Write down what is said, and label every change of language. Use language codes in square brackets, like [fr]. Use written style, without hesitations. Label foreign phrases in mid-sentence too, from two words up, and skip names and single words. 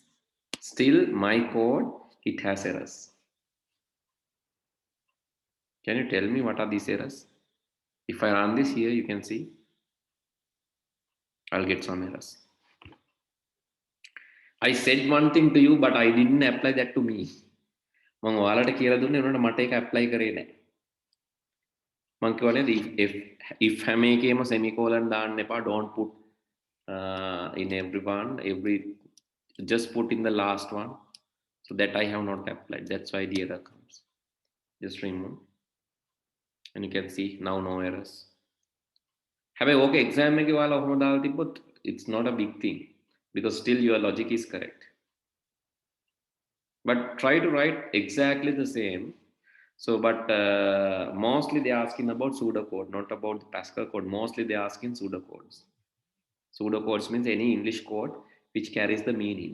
[en] Still, my code, it has errors. Can you tell me what are these errors? If I run this here, you can see I'll get some errors. I said one thing to you, but I didn't apply that to me. [si] මම ඔයාලට කියලා දුන්නේ උනට මට ඒක apply කරේ නැහැ. මම කියවනේ if හැම එකේම semicolon දාන්න එපා, [en] don't put in every just put in the last one. So that I have not applied. That's why the error comes. Just remove. And you can see now no errors. [si] හැබැයි ඕක exam එකේ ඔයාලා ඔහොම දාලා තිබ්බොත් [en] it's not a big thing because still your logic is correct. But try to write exactly the same. So, but mostly they're asking about pseudocode, not about the Pascal code. Mostly they're asking pseudocodes. Pseudocodes means any English code which carries the meaning.